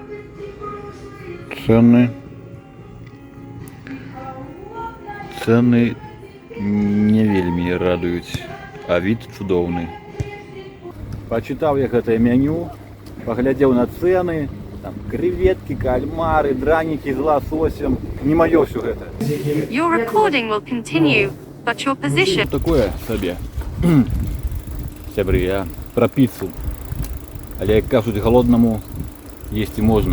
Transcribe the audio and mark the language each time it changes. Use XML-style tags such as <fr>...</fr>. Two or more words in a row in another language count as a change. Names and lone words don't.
<be>Цены не вельмі радуюць, а від цудоўны. Пачытаў я гэтае меню, паглядзеў на цены, там креветки, кальмары, дранікі з ласосем. Не маё ўсё гэта.</be> <en>Your recording will continue. Got your position.</en> <uk>Такое собі. Сябры, я про піцу. Але як кажуть, голодному їсти можна.</uk>